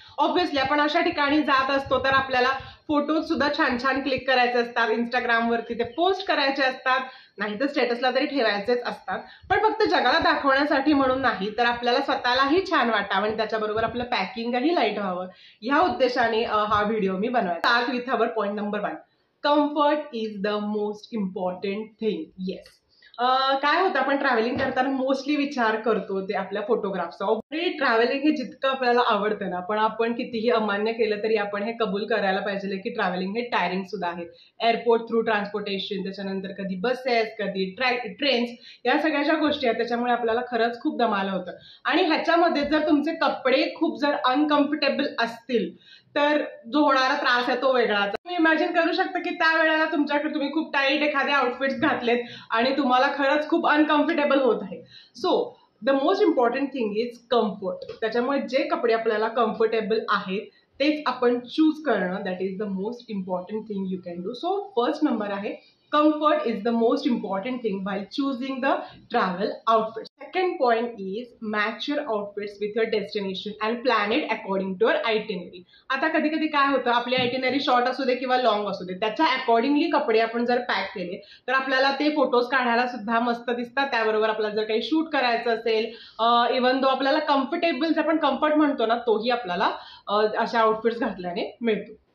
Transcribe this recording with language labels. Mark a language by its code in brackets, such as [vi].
[mr] Obviously आपण अशा ठिकाणी जात असतो तर आपल्याला फोटोज सुद्धा छान छान क्लिक करायचे असतात, इंस्टाग्रामवरती ते पोस्ट करायचे असतात, नाही तर स्टेटसला तरी ठेवायचेच असतात. पण फक्त जगाला दाखवण्यासाठी म्हणून नाही, तर आपल्याला स्वतःलाही छान वाटावं आणि त्याच्याबरोबर आपलं पॅकिंगही लाईट व्हावं, ह्या उद्देशाने हा व्हिडिओ मी बनवायचा. [en] Start with our point number 1. Comfort is the most important thing. [mr] Yes, काय होतं, आपण ट्रॅव्हलिंग करताना मोस्टली विचार करतो ते आपल्या फोटोग्राफचा. ऑलरेडी ट्रॅव्हलिंग हे जितकं आपल्याला आवडतं ना, पण आपण कितीही अमान्य केलं तरी आपण हे कबूल करायला पाहिजे की ट्रॅव्हलिंग हे टायरिंग सुद्धा आहे. एअरपोर्ट थ्रू ट्रान्सपोर्टेशन, त्याच्यानंतर कधी बसेस, कधी ट्रेन्स, या सगळ्या ज्या गोष्टी आहेत त्याच्यामुळे आपल्याला खरंच खूप दमायला होतं. आणि ह्याच्यामध्ये जर तुमचे कपडे खूप जर अनकम्फर्टेबल असतील तर जो होणारा त्रास आहे तो वेगळाच. तुम्ही इमॅजिन करू शकता की त्या वेळेला तुमच्याकडे तुम्ही खूप टाईट एखादे आउटफिट्स घातलेत आणि तुम्हाला खरंच खूप अनकम्फर्टेबल होत आहे. [en] So the most important thing is comfort. [mr] त्याच्यामुळे जे कपडे आपल्याला कम्फर्टेबल आहेत तेच आपण चूज करणं, [en] That is the most important thing you can do. [mr] So first number आहे, [en] comfort is the most important thing while choosing the travel outfits. Second point is match your outfits with your destination and plan it according to your itinerary. [mr] आता कधी कधी काय होतं, आपली itinerary short असू दे किंवा long असू दे, त्याच्या अकॉर्डिंगली कपडे आपण जर पॅक केले तर आपल्याला ते फोटोज काढायला सुद्धा मस्त दिसतात. त्याबरोबर आपल्याला जर काही शूट करायचं असेल, इव्हन दो आपल्याला कम्फर्टेबल, जे आपण कम्फर्ट म्हणतो ना, तोही आपल्याला अशा आउटफिट्स घातल्याने मिळतो.